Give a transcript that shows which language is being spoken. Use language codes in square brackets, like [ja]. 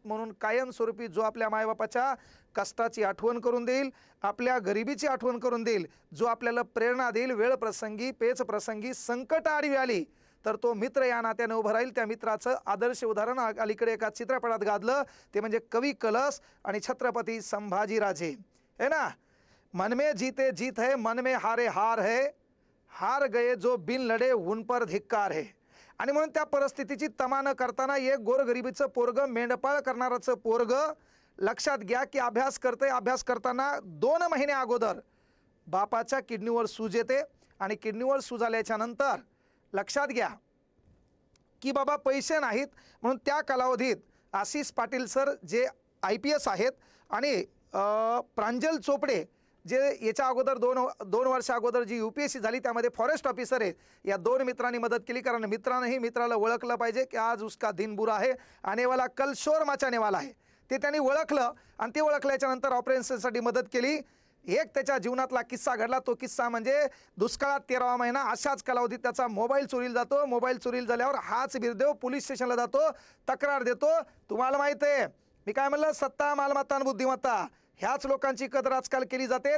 [mr] म्हणून कायमस्वरूपी जो आपल्या मायबापाच्या कष्टाची आठवण करून देईल, आपल्या गरिबीची आठवण करून देईल, जो आपल्याला प्रेरणा देईल, वेळ प्रसंगी, पेच प्रसंगी, संकट आडवी आली तर तो मित्र या नात्याने उभं राहील। त्या मित्राचं आदर्श उदाहरण अलीकडे एका चित्रपटात गाजलं, ते म्हणजे कवी कलश आणि छत्रपती संभाजीराजे है ना। [hi] मन में जीते जीत है, मन में हारे हार है, हार गए जो बिन लढे उन पर धिक्कार है। [mr] आणि म्हणून त्या परिस्थितीची तमा न करताना एक गोरगरिबीचं पोरग, मेंढपाळ करणाराचं पोरग लक्षात घ्या की अभ्यास करते। अभ्यास करताना 2 महिने अगोदर बापाच्या किडनीवर सूज येते आणि किडनीवर सूज आल्याच्या नंतर लक्षात घ्या की बाबा पैसे नाहीत म्हणून त्या कालावधीत आशिष पाटील सर जे IPS आहेत आणि प्रांजल चोपडे जे याच्या अगोदर 2 वर्ष अगोदर जी UPSC झाली त्यामध्ये फॉरेस्ट ऑफिसर आहे, या 2 मित्रांनी मदत केली। कारण मित्रांनाही मित्राला ओळखलं पाहिजे की आज [hi] उसका दिन बुरा है, आने वाला कल शोर मचाने वाला है। [mr] ते त्यांनी ओळखलं आणि ते ओळखल्याच्या नंतर ऑपरेशनसाठी मदत केली। एक त्याच्या जीवनातला किस्सा घडला। तो किस्सा म्हणजे दुष्काळात 13वा महिना अशाच कालावधीत त्याचा मोबाईल चोरीला जातो। मोबाईल चोरीला झाल्यावर हाच बिरदेव पोलीस स्टेशनला जातो, तक्रार देतो। तुम्हाला माहिती आहे मी काय म्हणलं, सत्ता, मालमत्ता आणि बुद्धिमत्ता ह्याच लोकांची कदर आजकाल केली जाते।